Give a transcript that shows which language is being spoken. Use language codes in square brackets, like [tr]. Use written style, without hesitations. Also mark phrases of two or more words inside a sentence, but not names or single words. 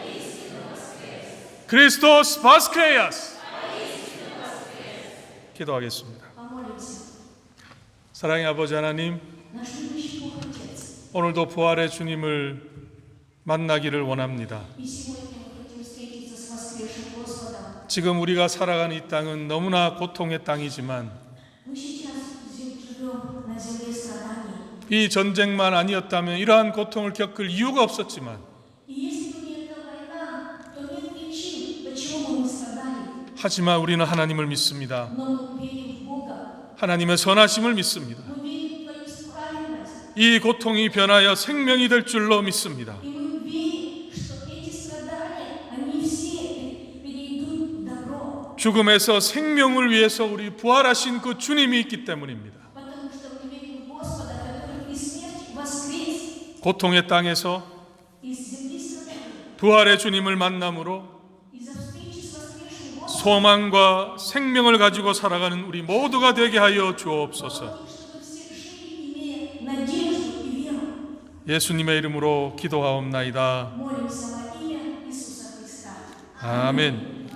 [ru] Христос воскресе. [ko] 기도하겠습니다. [ru] помолимся. [ko] 사랑의 아버지 하나님, [ru] Наш любящий Бог Отец, [ko] 오늘도 부활의 주님을 만나기를 원합니다. [ru] и сегодня мы хотим встретиться с воскресшим Господом. [ko] 지금 우리가 살아가는 이 땅은 너무나 고통의 땅이지만 [ru] Мы сейчас живем на земле страданий. [ko] 이 전쟁만 아니었다면 이러한 고통을 겪을 이유가 없었지만 [ru] И если бы не эта война, то нет причин, почему бы мы страдали. [ko] 하지만 우리는 하나님을 믿습니다. [ru] Но мы верим в Бога. [ko] 하나님의 선하심을 믿습니다. [ru] Мы верим в Твою праведность. [ko] 이 고통이 변하여 생명이 될 줄로 믿습니다. [ru] И мы верим, что эти страдания, они все перейдут в добро. [ko] 죽음에서 생명을 위해서 우리 부활하신 그 주님이 있기 때문입니다. [ru] Потому что мы верим в Господа, который из смерти воскрес, [ko] 고통의 땅에서 [ru] из земли страданий. [ko] 부활의 주님을 만남으로 [ru] Из-за встречи с воскресшим Господом, [ko] 소망과 생명을 가지고 살아가는 우리 모두가 되게 하여 주옵소서. [ru] чтобы все жили, имея надежду и веру. [ko] 예수님의 이름으로 기도하옵나이다. [ru] Молимся во имя Иисуса Христа. [ko] 아멘.